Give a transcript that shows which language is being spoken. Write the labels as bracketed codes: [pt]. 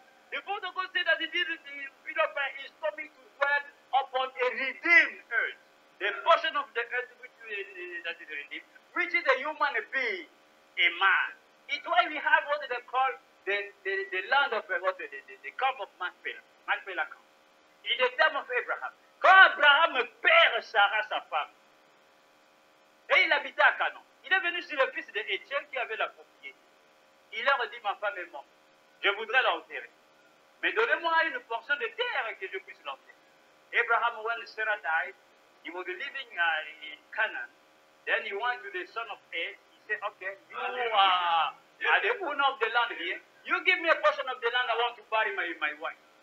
[en] The book of God said that the Philippi is coming to dwell upon a redeemed earth. The portion of the earth that is redeemed, which is a human being, a man. It's why we have what they call the land of the camp of Macpéla. Macpéla camp. In the time of Abraham. [fr] Quand Abraham perd Sarah, sa femme, et il habitait à Canaan. Il est venu sur le fils d'Étienne qui avait la propriété. Il leur a dit, ma femme est morte. Je voudrais l'enterrer. Mais donnez-moi une portion de terre que je puisse l'enterrer. [en] Abraham, when Sarah died, he was living in Canaan. Then he went to the son of Ed. He said, okay, you are the owner of the land here. You give me a portion of the land I want to bury my wife.